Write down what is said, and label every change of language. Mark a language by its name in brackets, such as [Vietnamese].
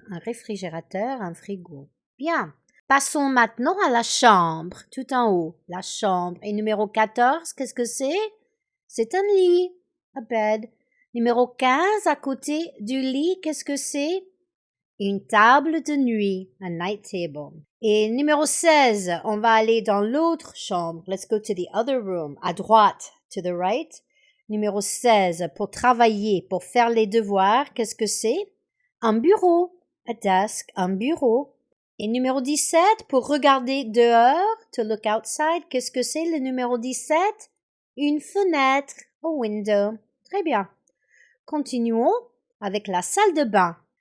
[French] Un réfrigérateur, un frigo. Bien. Passons maintenant à la chambre, tout en haut, la chambre. Et numéro 14, qu'est-ce que c'est? C'est un lit, [English] a bed. [French] Numéro 15, à côté du lit, qu'est-ce que c'est? Une table de nuit, [English] a night table. [French] Et numéro 16, on va aller dans l'autre chambre. [English] Let's go to the other room, [French] à droite, [English] to the right. [French] Numéro 16, pour travailler, pour faire les devoirs, qu'est-ce que c'est? Un bureau, [English] a desk, [French] un bureau. Et numéro 17, pour regarder dehors, [English] to look outside, [French] qu'est-ce que c'est le numéro 17? Une fenêtre, [English] a window. [French] Très bien. Continuons avec la salle de bain.